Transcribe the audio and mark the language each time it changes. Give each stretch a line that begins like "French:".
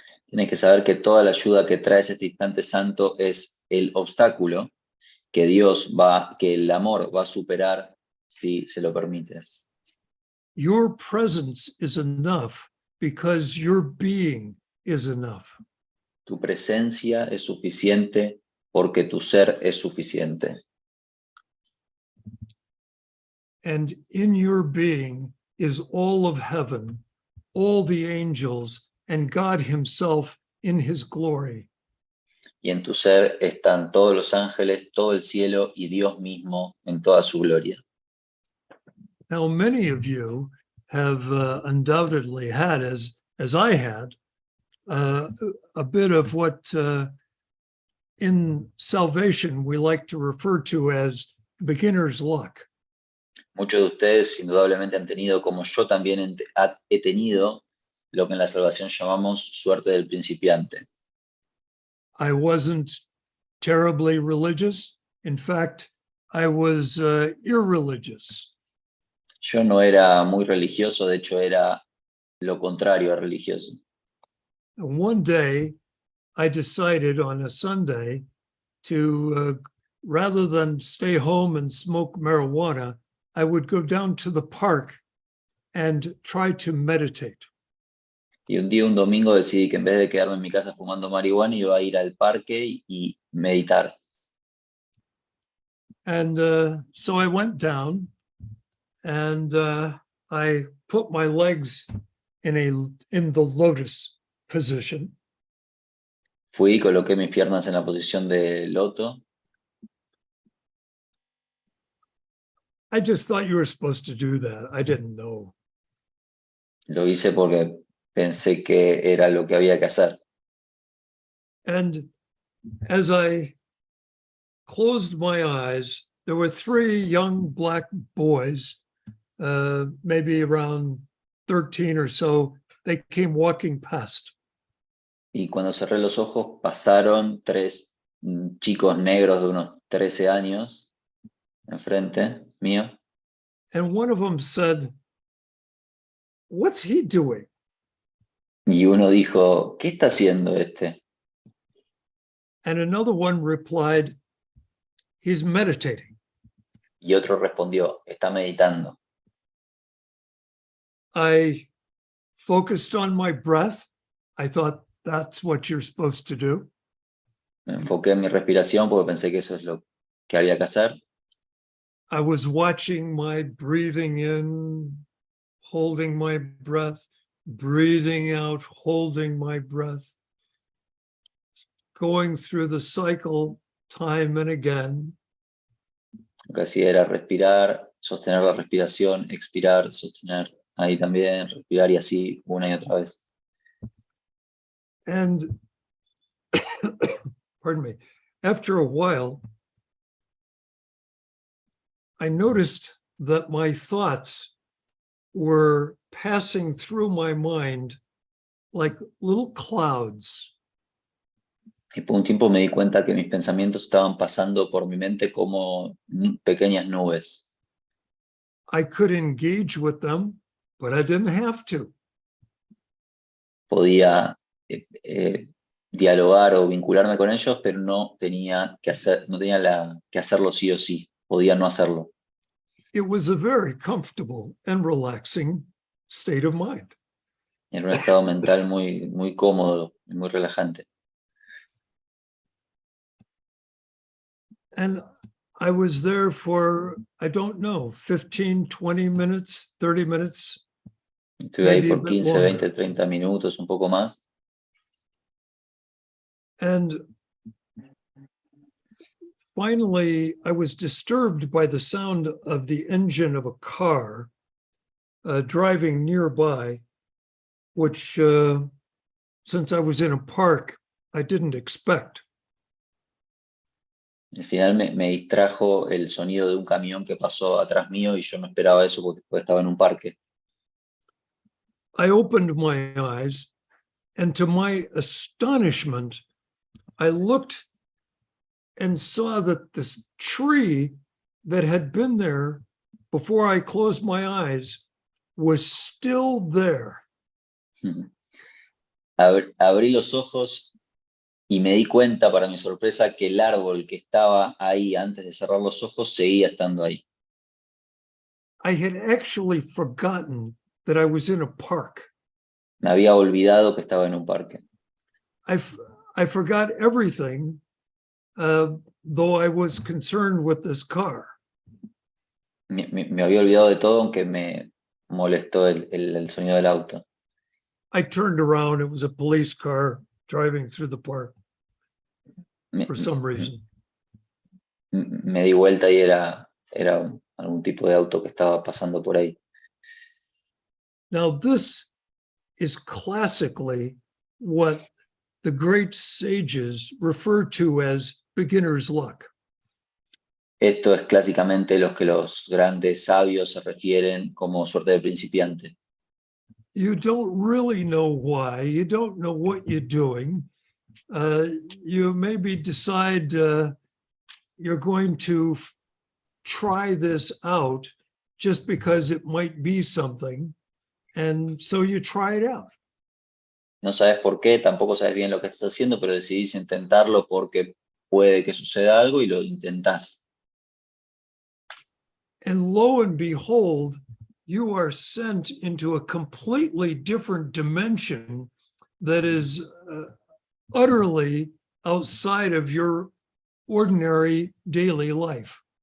Spanish: Tienes que saber que toda la ayuda que traes este instante santo es el obstáculo que que el amor va a superar si se lo permites.
English: Your presence is enough because your being is enough.
Spanish: Tu presencia es suficiente porque tu ser es suficiente.
English: And in your being is all of heaven, all the angels, and God himself in his glory.
Spanish: Y en tu ser están todos los ángeles, todo el cielo y Dios mismo en toda su gloria.
English: Now, many of you have undoubtedly had, as I had, a bit of what in salvation we like to refer to as beginner's luck.
Spanish: Muchos de ustedes indudablemente han tenido, como yo también he tenido, lo que en la salvación llamamos suerte del principiante.
English: I wasn't terribly religious. In fact, I was irreligious.
Spanish: Yo no era muy religioso, de hecho era lo contrario a religioso.
English: And one day, I decided on a Sunday to, rather than stay home and smoke marijuana, I would go down to the park and try to meditate.
Spanish: Y un día, un domingo, decidí que en vez de quedarme en mi casa fumando marihuana, iba a ir al parque y meditar.
English: And so I went down and I put my legs in the lotus position.
Spanish: Fui y coloqué mis piernas en la posición de loto.
English: I just thought you were supposed to do that. I didn't know.
Spanish: Lo hice porque pensé que era lo que había que hacer.
English: And as I closed my eyes, there were 3 young black boys, maybe around 13 or so. They came walking past.
Spanish: Y cuando cerré los ojos, pasaron 3 chicos negros de unos 13 años enfrente mío.
English: And one of them said, "What's he doing?"
Spanish: Y uno dijo, ¿qué está haciendo este?
English: And another one replied, "He's meditating."
Spanish: Y otro respondió, está meditando.
English: I focused on my breath. I thought that's what you're supposed to do.
Spanish: Me enfoqué en mi respiración porque pensé que eso es lo que había que hacer.
English: I was watching my breathing in, holding my breath, breathing out, holding my breath. going through the cycle time and again.
Spanish: Lo que hacía era respirar, sostener la respiración, expirar, sostener ahí también, respirar y así una y otra vez.
English: And pardon me, after a while, I noticed that my thoughts were passing through my mind like little clouds.
Spanish: Y por un tiempo me di cuenta que mis pensamientos estaban pasando por mi mente como pequeñas nubes.
English: I could engage with them, but I didn't have to.
Spanish: Podía dialogar o vincularme con ellos, pero no tenía que hacerlo sí o sí. Podía no hacerlo.
English: It was a very comfortable and relaxing state of mind.
Spanish: Era un estado mental muy, muy cómodo y muy relajante.
English: And I was there for, I don't know, 15, 20 minutes, 30 minutes.
Spanish: Estuve ahí
English: Maybe a
Spanish: por
English: bit
Spanish: 15,
English: longer.
Spanish: 20, 30 minutos, un poco más.
English: And finally, I was disturbed by the sound of the engine of a car driving nearby, which, since I was in a park, I didn't expect.
Spanish: Al final me distrajo el sonido de un camión que pasó atrás mío y yo no esperaba eso porque estaba en un parque.
English: I opened my eyes, and to my astonishment, I looked and saw that this tree that had been there before I closed my eyes was still there.
Spanish: Abrí los ojos y me di cuenta, para mi sorpresa, que el árbol que estaba ahí antes de cerrar los ojos seguía estando ahí.
English: I had actually forgotten that I was in a park.
Spanish: Me había olvidado que estaba en un parque.
English: I forgot everything, though I was concerned with this car.
Spanish: Me había olvidado de todo, aunque me molestó el sonido del auto.
English: I turned around, it was a police car driving through the park for some reason.
Spanish: Me di vuelta y era algún tipo de auto que estaba pasando por ahí.
English: Now, this is classically what the great sages refer to as beginner's luck.
Spanish: Esto es clásicamente lo que los grandes sabios se refieren como suerte de principiante.
English: You don't really know why, you don't know what you're doing. You maybe decide you're going to try this out just because it might be something, and so you try it out.
Spanish: No sabes por qué, tampoco sabes bien lo que estás haciendo, pero decidís intentarlo porque puede que suceda algo y lo intentás.
English: And lo and behold, you are sent into a completely different dimension that is utterly outside of your ordinary daily life.